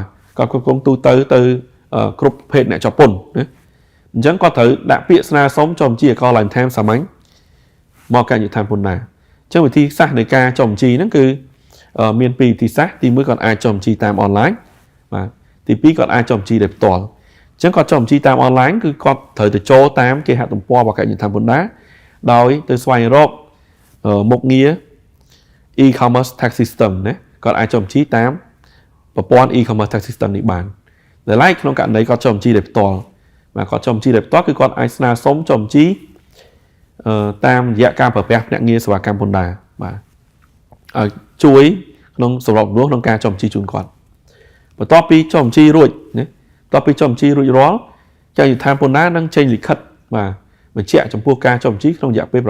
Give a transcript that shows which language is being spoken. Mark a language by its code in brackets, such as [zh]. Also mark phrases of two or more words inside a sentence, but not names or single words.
[km] គាត់ផ្គត់ផ្គង់ទូទៅគ្រប់ភេទអ្នកជាប់ពន្ធណាអញ្ចឹងគាត់ត្រូវដាក់ពាក្យស្នើសុំចុះបញ្ជីអកឡើងថែមសាមញ្ញមកអគ្គនាយកដ្ឋានពន្ធដារអញ្ចឹងវិធីសាស្ត្រនៃការចុះបញ្ជីហ្នឹងគឺមាន2វិធីសាស្ត្រទី1គាត់អាចចុះបញ្ជីតាមអនឡាញបាទទី2គាត់អាចចុះបញ្ជីដោយផ្ទាល់អញ្ចឹងគាត់ចុះបញ្ជីតាមអនឡាញគឺគាត់ត្រូវទៅចូលតាមគេហទំព័ររបស់អគ្គនាយកដ្ឋានពន្ធដារដោយទៅស្វែងរកមុខងារ [en] e-commerce tax system [km] ណាគាត់អាចចុះបញ្ជីតាមប្រព័ន្ធ [en] e-commerce tax system [km] នេះបាន để like ក្នុងករណីគាត់ចុះបញ្ជីដោយផ្ទាល់បាទគាត់ចុះបញ្ជីដោយផ្ទាល់គឺគាត់អាចស្នើសុំចុះបញ្ជីតាមរយៈការប្រើប្រាស់ភ្នាក់ងារសេវាកម្មពន្ធដារបាទឲ្យជួយក្នុងសម្រាប់ ក្នុងការចុះបញ្ជីជូនគាត់បន្ទាប់ពីចុះបញ្ជីរួចណាបន្ទាប់ពីចុះបញ្ជីរួចរាល់ចៅយុទ្ធានពន្ធដារនឹងចេញលិខិតបាទបញ្ជាក់ចំពោះការចុះបញ្ជីក្នុងរយៈពេល